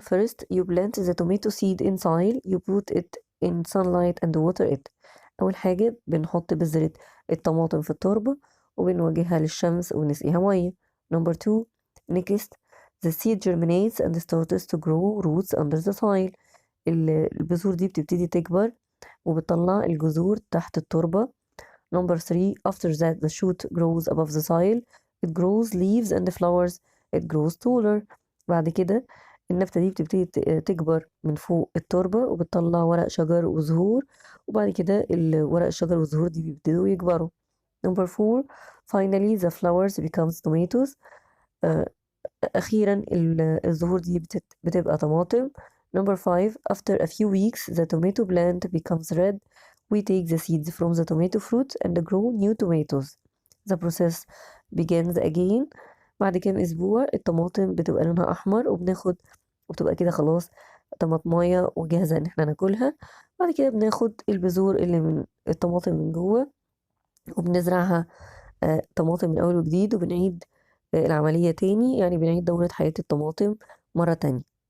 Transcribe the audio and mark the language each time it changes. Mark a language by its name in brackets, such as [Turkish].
[English] First, you plant the tomato seed in soil. You put it in sunlight and water it. [Arabic] أول حاجة بنحط بذرة الطماطم في التربة وبنوجهها للشمس ونسقيها مية. [English] Number 2. Next, the seed germinates and starts to grow roots under the soil. [Arabic] البذور دي بتبتدي تكبر وبتطلع الجذور تحت التربة. [English] Number 3. After that, the shoot grows above the soil. It grows leaves and flowers. It grows taller. [Arabic] بعد كده النبتة دي بتبتدي تكبر من فوق التربة وبتطلع ورق شجر وزهور، وبعد كده ورق الشجر والزهور دي بيبتدوا يكبروا. [English] Number 4. Finally the flowers becomes tomatoes. [Arabic] أخيرا الزهور دي بتبقى طماطم. [English] Number 5. After a few weeks the tomato plant becomes red. We take the seeds from the tomato fruit and grow new tomatoes. The process begins again. [Arabic] بعد كام أسبوع الطماطم بتبقى لونها أحمر وبتبقى كده خلاص طماطماية وجاهزة إن احنا ناكلها. بعد كده بناخد البذور اللي من الطماطم من جوه وبنزرعها طماطم من أول وجديد، وبنعيد العملية تاني، يعني بنعيد دورة حياة الطماطم مرة تانية.